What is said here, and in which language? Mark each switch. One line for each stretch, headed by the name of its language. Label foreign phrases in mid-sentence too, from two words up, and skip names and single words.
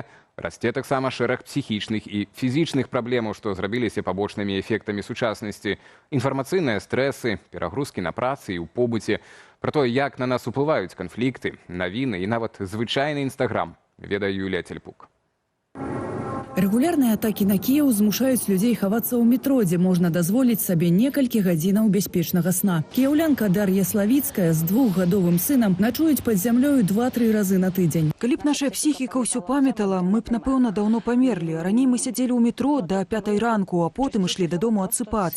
Belarusian: Расце таксама шэраг псіхічных і фізічных праблемаў, што зрабіліся пабочнымі эфектамі сучаснасці. Інфармацыйныя стрэсы, перагрузкі на працы і ў побыце. Пра тое, як на нас уплываюць канфлікты, навіны і нават звычайны Інстаграм, ведае Юлія Тельпук.
Russian: Регулярные атаки на Киев
Belarusian: змушаюць людей хавацца ў метро, дзе можна дазволіць сабе некалькі гадзінаў бяспечнага сна. Кіяўлянка Дар'я Славіцкая з 2-гадовым сынам начуюць пад зямлёю 2-3 разы на тыдзень. Калі б наша псіхіка ўсё памятала, мы б, напэўна, даўно памерлі. Раней мы сядзелі ў метро да 5 ранку, а потым ішлі дадому адсыпацца.